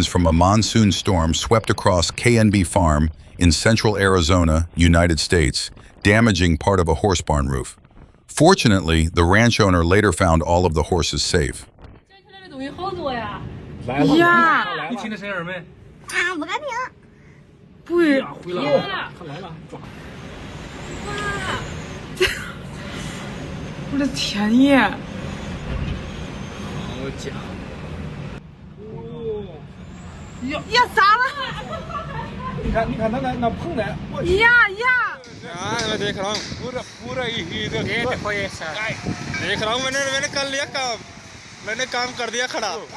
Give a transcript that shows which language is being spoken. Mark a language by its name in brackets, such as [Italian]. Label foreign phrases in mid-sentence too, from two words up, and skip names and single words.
[English] from a monsoon storm swept across KNB Farm in central Arizona, United States, damaging part of a horse barn roof. Fortunately, the ranch owner later found all of the horses safe. [Chinese] 呀，你听那声儿没？啊，不敢听。不，回来了，他来了，抓！我的天爷！好家伙！呀，咋了？你看那碰的，我呀！ [Hindi] देख रहा हूँ पूरा ही ये देखो ये सर देख रहा हूँ मैंने कर लिया काम मैंने काम कर दिया खड़ा